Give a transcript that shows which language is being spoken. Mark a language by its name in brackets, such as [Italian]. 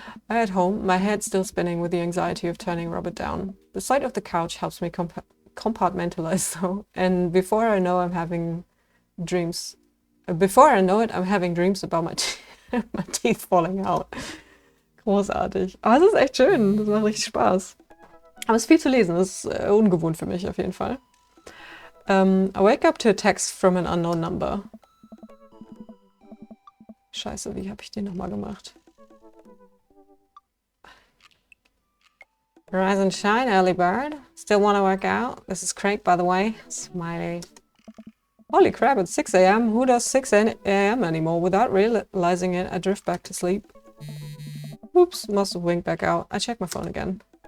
[English] I head home, my head still spinning with the anxiety of turning Robert down. The sight of the couch helps me compartmentalize though, and before I know I'm having dreams. Before I know it, I'm having dreams about my, my teeth falling out. [German] Großartig. Aber es ist echt schön, das macht richtig Spaß. Aber es ist viel zu lesen, das ist ungewohnt für mich auf jeden Fall. [English] I wake up to a text from an unknown number. [German] Scheiße, wie habe ich den nochmal gemacht? [English] Rise and shine, early bird. Still want to work out? This is Craig, by the way. Smiley. Holy crap, it's 6 a.m. Who does 6 a.m. anymore? Without realizing it, I drift back to sleep. Oops, must have winked back out. I check my phone again.